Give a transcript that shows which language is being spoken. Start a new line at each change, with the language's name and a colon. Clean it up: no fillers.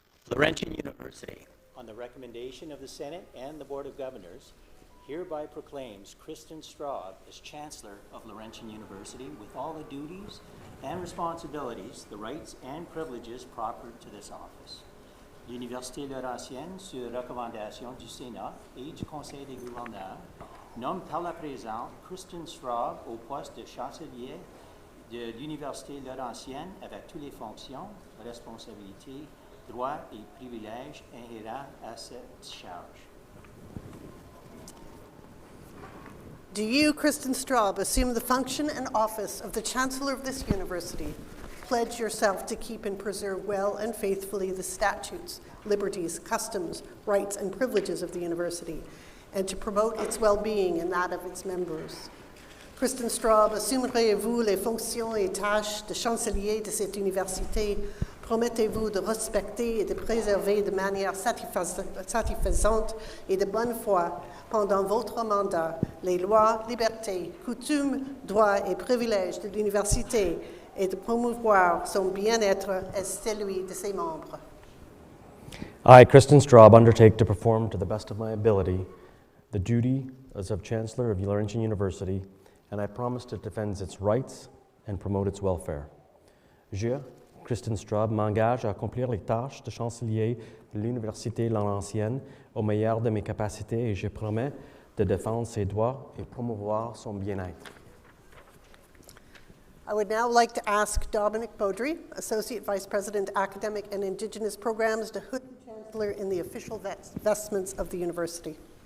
English: Laurentian University, on the recommendation of the Senate and the Board of Governors, hereby proclaims Kristen Straub as Chancellor of Laurentian University with all the duties and responsibilities, the rights and privileges proper to this office.
French: L'Université Laurentienne, sur recommandation du Sénat et du Conseil des gouverneurs, nomme par la présente Kristen Straub au poste de chancelier de l'Université Laurentienne avec toutes les fonctions, responsabilités, droits et privilèges inhérents à cette charge.
English: Do you, Kristen Straub, assume the function and office of the Chancellor of this university, pledge yourself to keep and preserve well and faithfully the statutes, liberties, customs, rights, and privileges of the university, and to promote its well-being and that of its members?
French: Kristen Straub, assumerez-vous les fonctions et tâches de chancelier de cette université? Promettez-vous de respecter et de préserver de manière satisfaisante et de bonne foi pendant votre mandat les lois, libertés, coutumes, droits et privilèges de l'université et de promouvoir son bien-être et celui de ses membres?
English: I, Kristen Straub, undertake to perform to the best of my ability the duty as of Chancellor of Laurentian University, and I promise to defend its rights and promote its welfare.
French: Je, Kristen Straub, m'engage à accomplir les tâches de chancelier de l'Université Laurentienne au meilleur de mes capacités et je promets de défendre ses droits et promouvoir son bien-être.
English: I would now like to ask Dominic Beaudry, Associate Vice President, Academic and Indigenous Programs, to hood the Chancellor in the official vestments of the university.